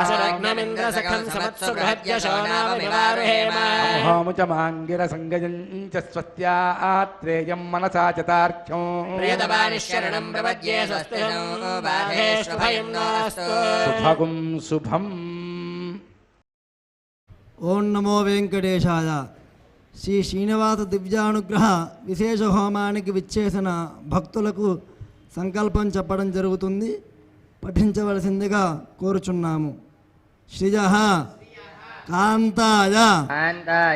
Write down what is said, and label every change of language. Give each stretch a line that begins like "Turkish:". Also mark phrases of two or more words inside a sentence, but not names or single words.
Sanskrit: असरग्नमिन्द्रसखं समत्सु बृहद्यशो नाम विवारुहेम अमुहोमुचमाङ्गिरसङ्गयं च स्वस्त्यात्रेयं मनसा च तार्क्ष्यं प्रियतमानिशरणं प्रपद्ये स्वस्ति नो बाधेष्वभयं नोऽस्तु शुभगुं शुभम् ఓం నమో వెంకటేశాయ.
Telugu: శ్రీ శ్రీనివాస దివ్యానుగ్రహ విశేష హోమానికి విచ్చేసిన భక్తులకు సంకల్పం చెప్పడం జరుగుతుంది. పఠించవలసిందిగా కోరుచున్నాము.
Sanskrit: శ్రీజ కాంతాయ కాంతాయ